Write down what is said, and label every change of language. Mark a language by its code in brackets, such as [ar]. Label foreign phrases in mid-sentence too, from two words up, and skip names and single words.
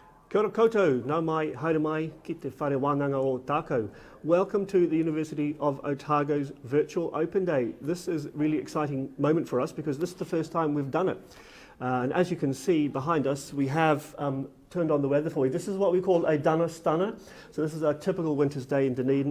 [mi] Kia ora koutou, nau mai, haere mai, ki te whare wānanga o tākou. [en] Welcome to the University of Otago's Virtual Open Day. This is a really exciting moment for us because this is the first time we've done it. And as you can see behind us, we have turned on the weather for you. This is what we call a Dunner Stunner. So this is a typical winter's day in Dunedin.